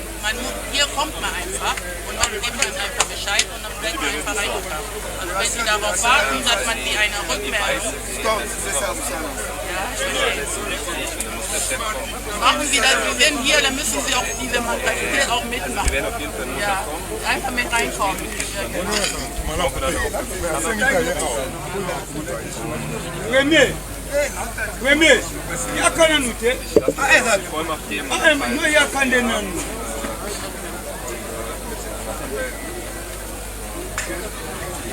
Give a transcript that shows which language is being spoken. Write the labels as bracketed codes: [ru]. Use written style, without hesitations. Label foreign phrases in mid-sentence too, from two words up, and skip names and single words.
[de] Hier kommt man einfach und man gibt dann einfach Bescheid und dann wird man einfach reingebracht. Also wenn sie darauf warten, dass man die eine Rückmeldung... Ja, ich verstehe. Machen Sie das, Sie sind hier, dann müssen Sie auch diese Material auch mitmachen. Ja, einfach mit reinkommen. Premier, ya kana nute. No ya kande nanu.